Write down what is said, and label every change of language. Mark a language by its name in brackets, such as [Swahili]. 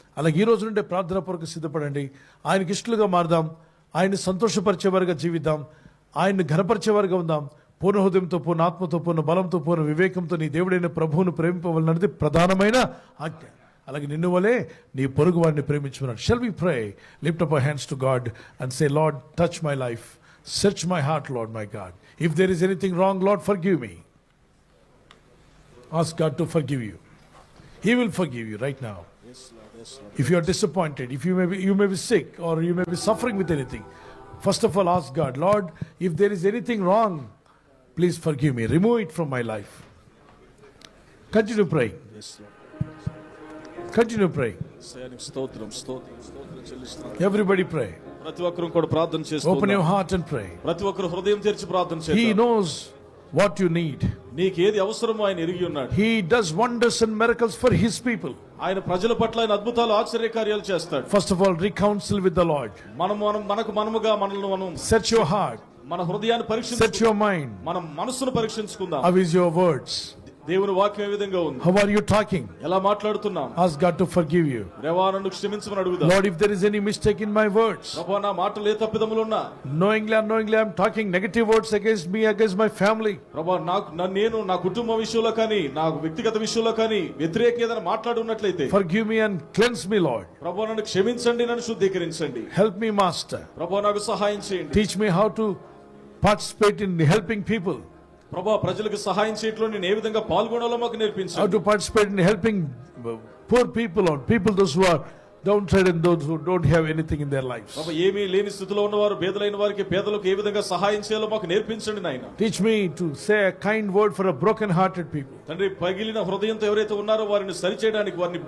[Telugu] అలాగే ఈ రోజు నుండే ప్రార్థన పూర్వక సిద్ధపడండి. ఆయనకి ఇష్టలుగా మారదాం. ఆయన్ని సంతోషపరిచేవారుగా జీవిద్దాం. ఆయన్ని ఘనపరిచేవారుగా ఉందాం. పూర్ణ హృదయంతో, పూర్ణ ఆత్మతో, పూర్ణ బలంతో, పూర్ణ వివేకంతో నీ దేవుడైన ప్రభువును ప్రేమింపవలనది ప్రధానమైన ఆజ్ఞ. అలాగే నిన్ను వలే నీ పొరుగు వారిని ప్రేమించుకున్నాడు. [English] Shall we pray? Lift up our hands to God and say, Lord, touch my life. Search my heart, Lord, my God. If there is anything wrong, Lord, forgive me. Ask God to forgive you. He will forgive you right now. If you are disappointed, if you may be sick or you may be suffering with anything, first of all ask God, Lord, if there is anything wrong, please forgive me. Remove it from my life. Continue praying. Continue praying. [Telugu] స్తోత్రం స్తోత్రం స్తోత్రం చెల్లిస్తున్నాను. [English] Everybody pray. [Telugu] ప్రతి ఒక్కరు కూడా ప్రార్థన చేస్తూ [English] Open your heart and pray. [Telugu] ప్రతి ఒక్కరు హృదయం తెరిచి ప్రార్థన [English] He [Telugu] చేద్దాం. [English] knows what you need. [Telugu] నీకు ఏది అవసరమో ఆయన ఎరిగి ఉన్నాడు. [English] He does wonders and miracles for his people. [Telugu] ఆయన ప్రజల పట్ల ఆయన అద్భుతాలు ఆశ్చర్యకార్యాలు చేస్తాడు. [English] First of all, reconcile with the Lord. [Telugu] మనముగా మనల్ని మనం [English] Search your heart. [Telugu] మన హృదయాన్ని [English] Search [Telugu] పరీక్షించుకుందాం. [English] your mind. [Telugu] మన మనసును పరీక్షించుకుందాం. [English] How is your words? [Telugu] దేవుని వాక్యం ఏ విధంగా ఉంది? [English] How are you talking? [Telugu] ఎలా మాట్లాడుతున్నాం? [English] Ask God to forgive you. [Telugu] దేవా నన్ను క్షమించమని అడుగుదాం. [English] Lord, if there is any mistake in my words, [Telugu] ప్రభువా నా మాటలు ఏ తప్పిదములు ఉన్నా, [English] knowingly or unknowingly I'm talking negative words against me, against my family, [Telugu] ప్రభువా నేను నా కుటుంబ విషయంలో కానీ నా వ్యక్తిగత విషయంలో కానీ వ్యతిరేకంగా ఏదైనా మాట్లాడున్నట్లయితే [English] forgive me and cleanse me, Lord. [Telugu] ప్రభువా నన్ను క్షమించండి, నన్ను శుద్ధీకరించండి. [English] Help me, Master. [Telugu] ప్రభువా నాకు సహాయం చేయండి. [English] Teach me how to participate in helping people, [Telugu] ప్రభువా ప్రజలకు సహాయం చేయట్లో నేను ఏ విధంగా పాల్గొనాలో మాకు [English] how [Telugu] నేర్పించండి. [English] to participate in helping poor people or people those who are downtrodden, those who don't have anything in their lives. [Telugu] ప్రభువా ఏమీ లేని స్థితిలో ఉన్నవారు, పేదలైన వారికి, పేదలకు ఏ విధంగా సహాయం చేయాలో మాకు నేర్పించండి నాయన. [English] Teach me to say a kind word for a broken-hearted people. [Telugu] తండ్రి పగిలిన హృదయంతో ఎవరైతే ఉన్నారో వారిని సరిచేయడానికి, వారిని